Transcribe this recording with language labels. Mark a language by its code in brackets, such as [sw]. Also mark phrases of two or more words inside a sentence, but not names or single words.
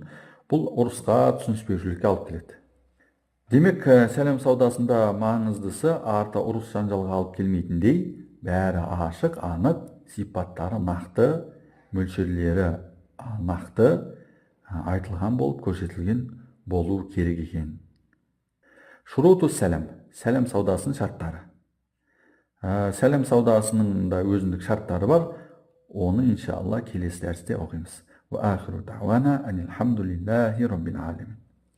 [kk] Бұл ұрысқа, түсініспеушілікке алып келеді. Демек, сәлем саудасында маңыздысы арта ұрыс жанжалға алып келмейтіндей, бәрі ашық, анық, сипаттары нақты, мөлшерлері нақты айтылған болып көрсетілген болу керек екен. [ar] شروط السلم, [kk] сәлем саудасының шарттары. Сәлем саудасының да өзіндік шарттары бар. Оны иншалла келесі дәрісте оқимыз. [ar] وآخر دعوانا أن الحمد لله رب العالمين.